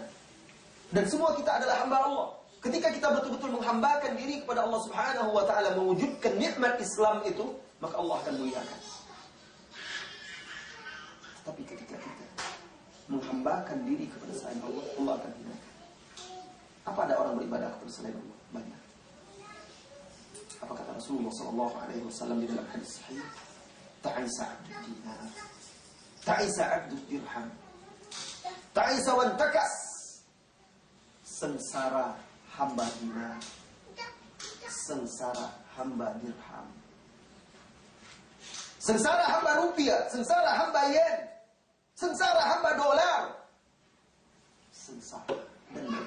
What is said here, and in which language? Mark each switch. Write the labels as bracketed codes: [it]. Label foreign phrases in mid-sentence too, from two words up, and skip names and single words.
[id] Dan semua kita adalah hamba Allah. Ketika kita betul-betul menghambakan diri kepada Allah [ar] Subhanahu wa Ta'ala, [id] mewujudkan nikmat Islam itu, maka Allah akan muliakan. Tapi ketika kita menghambakan diri kepada selain Allah, Allah akan hinakan. Apa ada orang beribadah kepada selain Allah? Banyak. Apa kata Rasulullah SAW di dalam hadis sahih? [ar] Ta'isa abdud dinar, ta'isa abdud dirham, ta'isa wantakas. [id] Sengsara hamba dinar, sengsara hamba dirham, sengsara hamba rupiah, sengsara hamba yen, sengsara hamba dolar, sengsara dan mereka.